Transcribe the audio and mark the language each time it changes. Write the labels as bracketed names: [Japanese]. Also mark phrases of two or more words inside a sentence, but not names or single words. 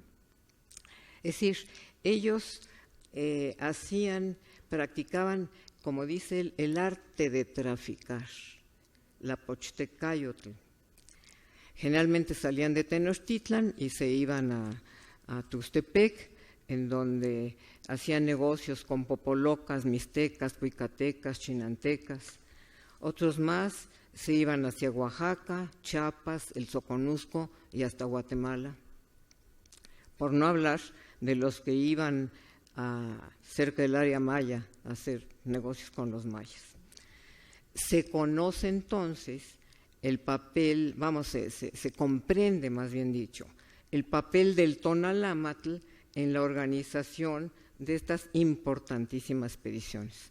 [Spanish] Es decir, ellos practicaban, como dice él, el arte de traficar, la pochtecayotl. Generalmente salían de Tenochtitlan y se iban a Tuxtepec, en donde hacían negocios con popolocas, mixtecas, cuicatecas, chinantecas. Otros más se iban hacia Oaxaca, Chiapas, el Soconusco y hasta Guatemala. Por no hablar de los que iban cerca del área maya a hacer negocios con los mayas. Se conoce entonces el papel, se comprende, más bien dicho, el papel del Tonalámatl en la organización de estas importantísimas expediciones.